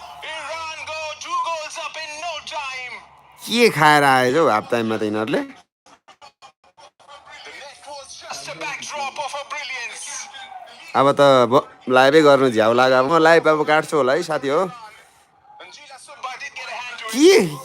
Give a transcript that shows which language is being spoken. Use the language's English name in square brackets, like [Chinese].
[English] Iran go 2 goals up in no time. [Nepali] के खाएर आएछ हौ हाफ टाइममा त यिनीहरूले [English] The net was just a backdrop of her brilliance. [Nepali] अब त लाइभै गर्नु झ्याउ लाग्यो अब म लाइभ अब काट्छु होला है साथी हो [English] Anjila Subba did get a hand to it.